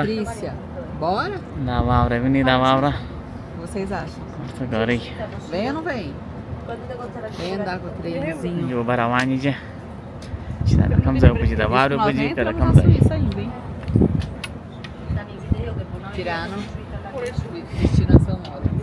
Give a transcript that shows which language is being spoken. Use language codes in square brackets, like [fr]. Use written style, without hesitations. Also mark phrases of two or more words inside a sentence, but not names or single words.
[pt] Patrícia, bora? [ps] دا واوره وینې دا واوره [pt] O que vocês acham? [ps] ورته ګورئ [pt] Vem ou não vem? Vem andar com o trenzinho. [ps] یو به روانې چې چې دا د کوم ځای اوبه چې د واورې اوبه دي که د کوم na ځای [pt] Suíça ainda, hein? Tiraram destinação nova.